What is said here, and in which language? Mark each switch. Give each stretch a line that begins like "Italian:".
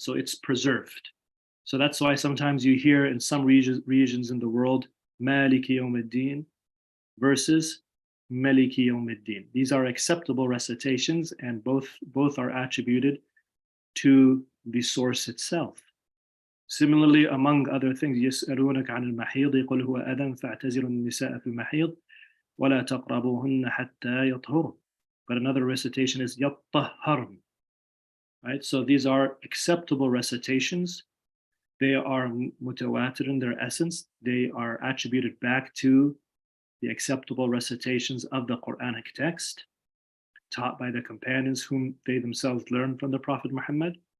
English: So it's preserved. So that's why sometimes you hear in some regions in the world, Maliki Yawmiddin versus Maliki Yawmiddin. These are acceptable recitations, and both are attributed to the source itself. Similarly, among other things,
Arabic: يسألونك عن المحيض قل هو أذى فاعتزلوا النساء في المحيض ولا تقربوهن حتى يطهرن.
English: But another recitation is يطهرن. Right? So these are acceptable recitations. They are mutawatir in their essence. They are attributed back to the acceptable recitations of the Quranic text, taught by the companions whom they themselves learned from the Prophet Muhammad.